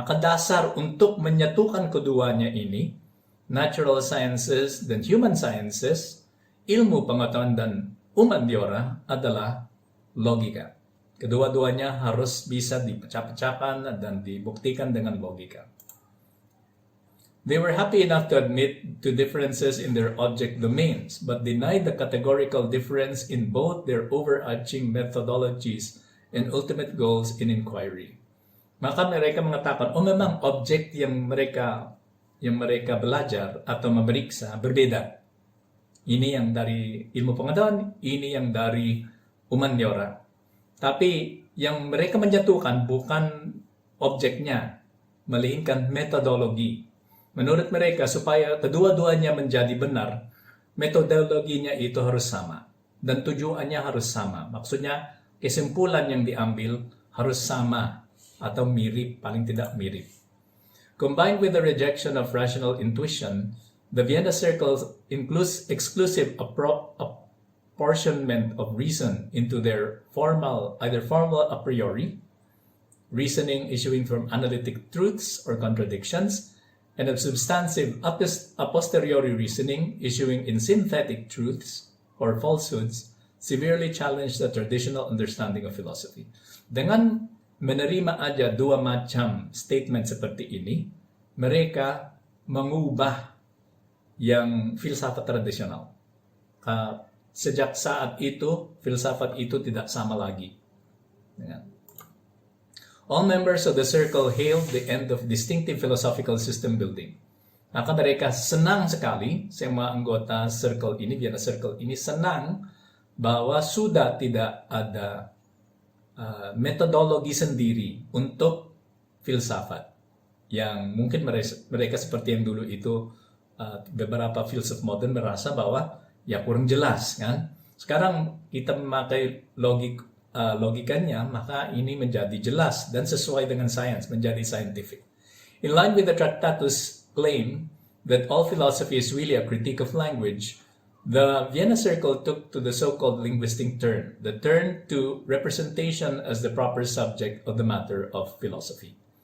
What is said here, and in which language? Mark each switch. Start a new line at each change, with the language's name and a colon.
Indonesian: Maka dasar untuk menyatukan keduanya ini, natural sciences dan human sciences, ilmu pengetahuan dan humaniora adalah logika. Kedua-duanya harus bisa dipecah-pecahkan dan dibuktikan dengan logika.
English: They were happy enough to admit to differences in their object domains, but denied the categorical difference in both their overarching methodologies and ultimate goals in inquiry.
Indonesian: Maka mereka mengatakan, memang objek yang mereka belajar atau memeriksa berbeda. Ini yang dari ilmu pengetahuan, ini yang dari humaniora. Tapi yang mereka menjatuhkan bukan objeknya, melainkan metodologi. Menurut mereka, supaya kedua-duanya menjadi benar, metodologinya itu harus sama dan tujuannya harus sama. Maksudnya, kesimpulan yang diambil harus sama atau mirip, paling tidak mirip.
English: Combined with the rejection of rational intuition, the Vienna Circle includes exclusive apportionment of reason into their either formal a priori, reasoning issuing from analytic truths or contradictions, and of substantive a posteriori reasoning issuing in synthetic truths or falsehoods, severely challenge the traditional understanding of philosophy.
Indonesian: Dengan menerima aja dua macam statement seperti ini, mereka mengubah yang filsafat tradisional. Sejak saat itu, filsafat itu tidak sama lagi.
English: All members of the circle hailed the end of distinctive philosophical system building.
Indonesian: Maka mereka senang sekali, semua anggota circle ini, Vienna Circle ini senang bahwa sudah tidak ada metodologi sendiri untuk filsafat. Yang mungkin mereka seperti yang dulu itu, beberapa filsuf modern merasa bahwa ya kurang jelas kan. Sekarang kita memakai logikanya, maka ini menjadi jelas dan sesuai dengan sains, menjadi scientific.
English: In line with the Tractatus claim that all philosophy is really a critique of language, the Vienna Circle took to the so-called linguistic turn, the turn to representation as the proper subject of the matter of philosophy.